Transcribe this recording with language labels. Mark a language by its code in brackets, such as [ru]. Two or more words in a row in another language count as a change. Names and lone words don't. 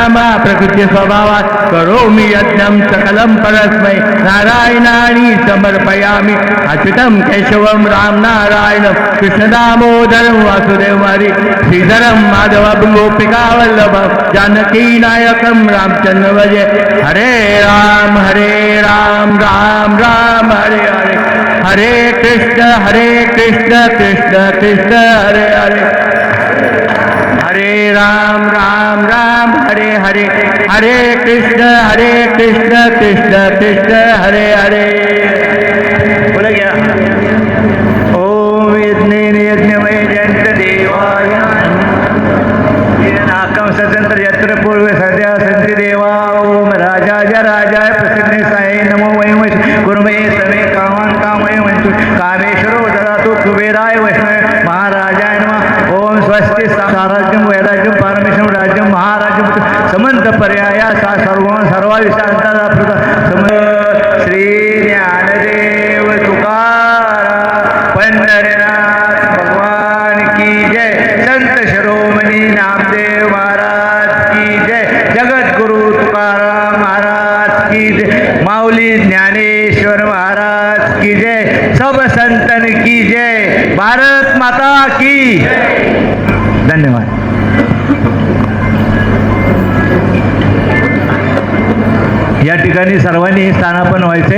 [sa] मा प्रकृती स्वभावात् करोमि यज्ञं सकलं परस्मै नारायणानि समर्पयामि अच्युतं केशवं राम नारायणं कृष्णदामोदरं वासुदेव हरि श्रीधरं माधवं गोपिकावल्लभं जानकी नायकं रामचंद्र भजे हरे राम राम राम हरे हरे हरे कृष्ण कृष्ण कृष्ण हरे हरे हरे राम राम हरे हरे हरे कृष्ण कृष्ण कृष्ण हरे हरे [hi] बोला गया [sa] ओम यज्ञमय जयंत देवाय नाकम सचंत्र यत्र पूर्व सद्या संति देवा ओम राजाय प्रसन्ने साये नमो वयं गुरुमे समे कामान् कामये वंतु कामेश्वरो ददातु कुबेराय वैष्णवे महाराजाय नमः ओम स्वस्ति साराज्यं वैराज्यं पारमेश्वरं राज्यं महाराज्यं समंत पर्याया सा सर्वाविषयांता श्री [hi] ज्ञानदेव तुकाराम पंढरीनाथ भगवान की जय संत शिरोमणी नामदेव महाराज की जय जगद्गुरु तुकाराम महाराज की जय माऊली ज्ञानेश्वर महाराज की जय सब संतन की जय भारत माता की धन्यवाद. [mr] या ठिकाणी सर्वांनी स्थानापन्न व्हायचे.